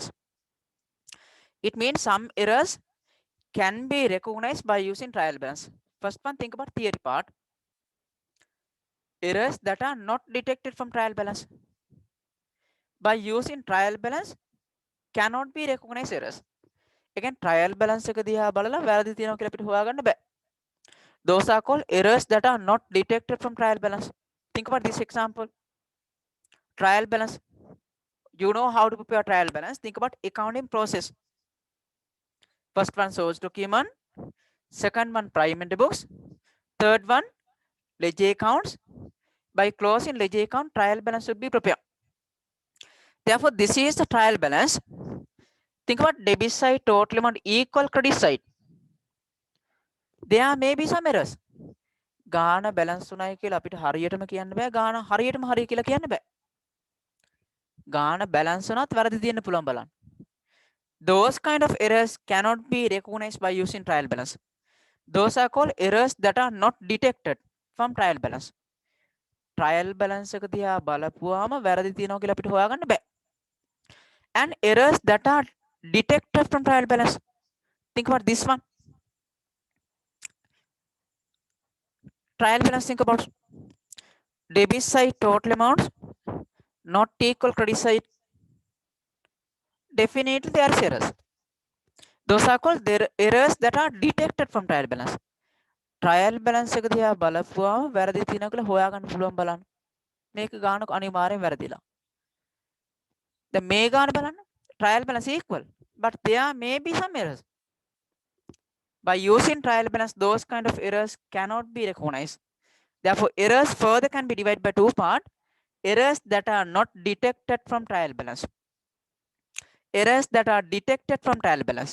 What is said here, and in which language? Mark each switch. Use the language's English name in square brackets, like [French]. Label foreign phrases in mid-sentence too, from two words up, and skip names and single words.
[English] It means some errors can be recognized by using trial balance. First one, think about theory part. errors that are not detected from trial balance. By using trial balance cannot be recognized errors. [Sinhala] Again, [English] trial balance [Sinhala] එක දිහා බලලා වැරදි තියෙනවා කියලා අපිට හොයාගන්න බෑ. [English] Those are called errors that are not detected from trial balance. Think about this example. Trial balance. You know how to prepare trial balance. Think about accounting process. First one source document. Second one primary books. Third one ledger accounts. By closing ledger account, trial balance should be prepared. Therefore, this is the trial balance. Think about debit side total amount equal credit side. There may be some errors. [Sinhala] ගාන බැලන්ස් උනායි කියලා අපිට හරියටම කියන්න බෑ. ගාන හරියටම හරිය කියලා කියන්න බෑ. ගාන බැලන්ස් උනත් වැරදි තියෙන්න පුළුවන් බලන්න. [English] Those kind of errors cannot be recognized by using trial balance. Those are called errors that are not detected from trial balance. Trial balance [Sinhala] එක දිහා බලපුවාම වැරදි තියෙනවා කියලා අපිට හොයාගන්න බෑ. [English] And errors that are detected from trial balance. Think about this one. Trial balance, think about debit side total amounts not equal credit side. Definitely there are errors. Those are called errors that are detected from trial balance. Trial balance [Sinhala] එක දිහා බලපුවාම වැරදි තියෙනවා කියලා හොයාගන්න පුළුවන් බලන්න. මේක ගානක අනිවාර්යෙන් වැරදිලා. දැන් මේ ගාන බලන්න. [English] Trial balance equal, but there may be some errors. By using trial balance, those kind of errors cannot be recognized. Therefore, errors further can be divided by two parts. Errors that are not detected from trial balance. Errors that are detected from trial balance.